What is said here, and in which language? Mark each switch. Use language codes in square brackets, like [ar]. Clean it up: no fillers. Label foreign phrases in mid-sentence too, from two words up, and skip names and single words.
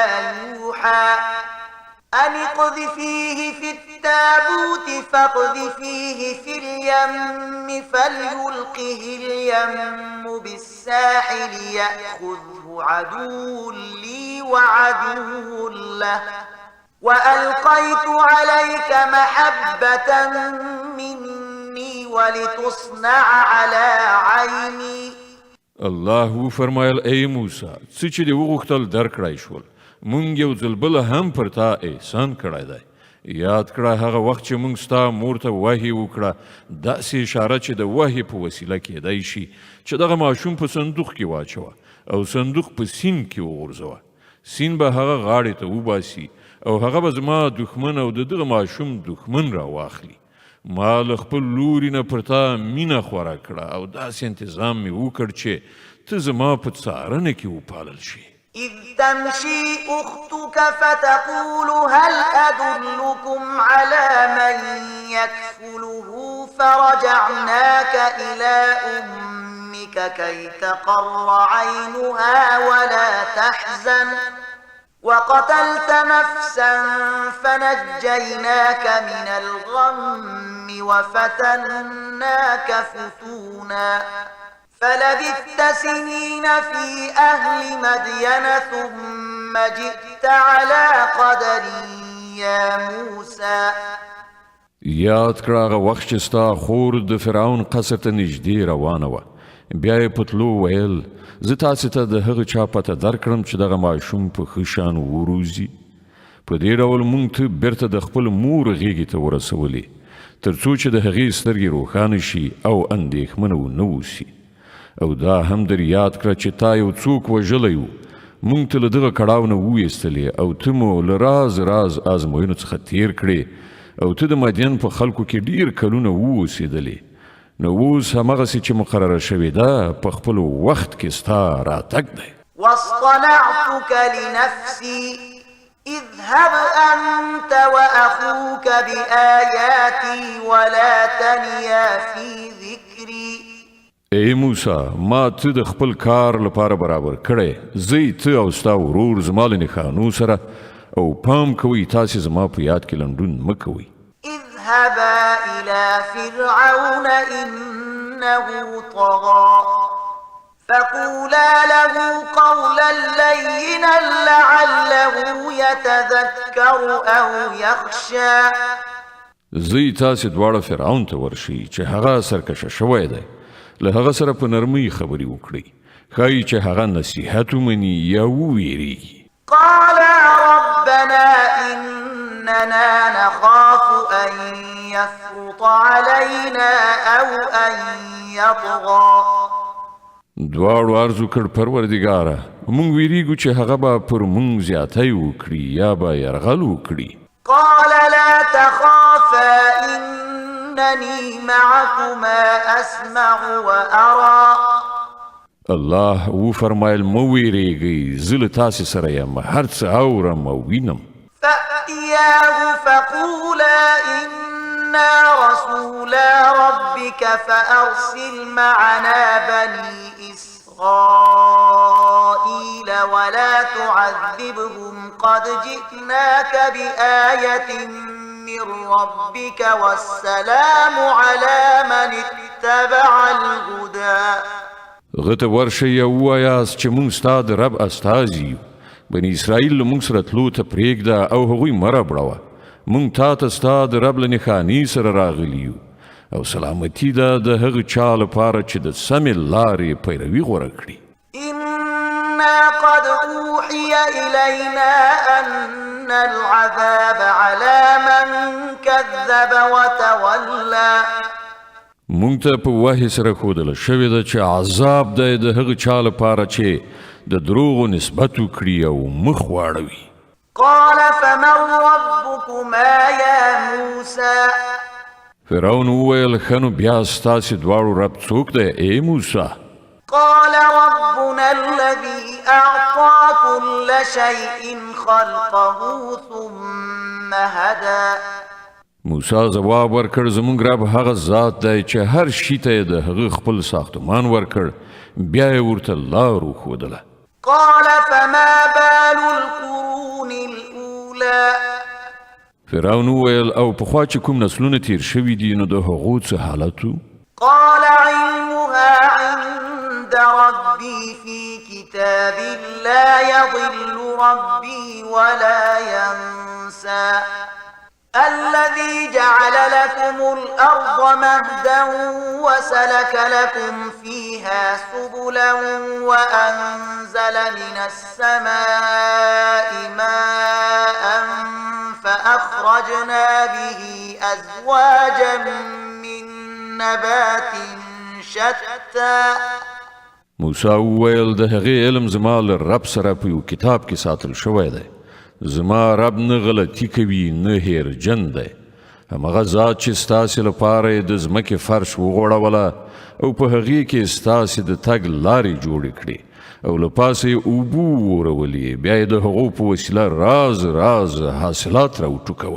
[ar] يوحى أن اقذفيه في التابوت فاقذفيه في اليم فليلقه اليم بالساحل يأخذه عدو لي وعدو له وألقيت عليك محبة مني ولتصنع على عيني. [ps] الله فرمایل ای موسی څه چې دې وغوښتل درکړی شول، مونږ یو ځل بله هم پر تا احسان کړی دی. یاد کړه هغه وخت چې مونږ ستا مور ته وحي وکړه، داسې اشاره چې د وحي په وسیله کیدی شي چې دغه ماشوم په صندوق کې واچوه او صندوق په سیند کې وغورځوه. سیند به هغه غاړې ته وباسي او هغه به زما دښمن او د دغه ماشوم دښمن راواخلي. ما له خپل لوري نه پر تا مینه خوره کړه او داسې انتظام مې وکړ چې ته زما په څارنه کې وپالل شي. [ar] إذ تمشي أختك فتقول هل أدلكم على من يكفله فرجعناك إلى أمك كي تقر عينها ولا تحزن وقتلت نفسا فنجيناك من الغم وفتناك فتونا فلبثت سنين في أهل مدين ثم جئت على قدر يا موسى. [ps] یاد کړه هغه وخت چې ستا خور د فرعون قصر ته نږدې روانه وه، بیا یې په تلو ویل زه تاسې ته د هغه چا پته درکړم چې دغه ماشوم په ښه شان وروزي. په دې ډول موږ ته بیرته د خپل مور غېږې ته ورسولې تر څو چې د هغې سترګې روښانه شي او اندېښمنه ونه اوسي. او دا هم در یاد کړه چې تا یو څوک وژلی و، موږ ته له دغه کړاو نه وویستلې او ته مو له راز راز ازموینو څخه تیر کړې او ته د مدین په خلکو کې ډیر کلونه واوسېدلې. نو اوس همغسې چې مقرره شوې ده په خپل وخت کې ستا راتګ دی. [ar] واصطنعتك لنفسي اذهب أنت وأخوك بآياتي ولا تنيا في ذكري. [ps] ای موسی ما ته د خپل کار لپاره برابر کړی زه ته او ستا ورور زما له نښانو سره او پام کوئ تاسې زما په یاد کې لنډون مه کوئ [ar] اذهبا إلى فرعون إنه طغى فقولا له قولا لينا لعله يتذكر أو يخشى [ps] زی تاسې دواړه فرعون ته ورشي چې هغه سرکشه شوی دی له هغه سره په نرمۍ خبرې وکړئ ښایي چې هغه نصیحت ومني یا وویریږي [ar] قالا ربنا إننا نخاف أن يفرط علينا أو أن يطغى [ps] دواړو عرض وکړ پروردګاره موږ ویریږو چې هغه به پر موږ زیاتی وکړي یا به یرغل وکړي [ar] قال لا تخافا إنني معكما أسمع وأرى [ps] الله وفرمایل مو ویریږئ زه له تاسې سره یم هر څه اورم او وینم [ar] فأتياه فقولا إنا رسولا ربك فأرسل معنا بني إسرائيل ولا تعذبهم قد جئناك بآية من ربك والسلام على من اتبع الهدى [ps] غته ورشي او وایاست چې مونږ ستا د رب استازي یو بني اسرائیل له مونږ سره تلو ته پرېږده او هغوی مه ربړوه مونږ تا ته ستا د رب له نښانې سره راغلي یو او سلامتي ده د هغه چا لپاره چې د سمې لارې پیروي غوره کړي [ar] إنا قد أوحي إلينا أن العذاب على من كذب وتولى [ps] مونږ ته په وحي سره ښودله شوې ده چې عذاب دی د هغه چا لپاره چې د دروغو نسبت وکړي او مخ واړوي [ar] قال فمن ربكما يا موسى [ps] فرعون وویل ښه نو بیا ستاسې دواړو رب څوک دی ای موسی [ar] قال ربنا الذي أعطى كل شيء خلقه ثم هدى [ps] موسی ځواب ورکړ زموږ رب هغه ذات دی چې هر شي ته یې د هغه خپل ساختمان ورکړ بیا یې ورته لار وښودله [ar] قال فما بال القرون الأولى [ps] فرعون وویل او پخوا چې کوم نسلونه تیر شوي دي نو د هغو څه حالت و [ar] قال علمها عند ربي في كتاب لا يضل ربي ولا ينسى الذي جعل لكم الأرض مهدا وسلك لكم فيها سبلا وأنزل من السماء ماء فأخرجنا به أزواجا من نبات شتى [ps] موسی وویل د هغې علم زما له رب سره په یو کتاب کې ساتل شوی دی زما رب نه غلطي کوي نه هیرجن دی همغه ذات چې ستاسې لپاره یې د ځمکې فرش وغوړوله او په هغې کې ستاسې د تګ لارې جوړې کړې او له پاسه یې اوبه وورولې بیا یې د هغو په وسیله راز راز حاصلات راوټوکول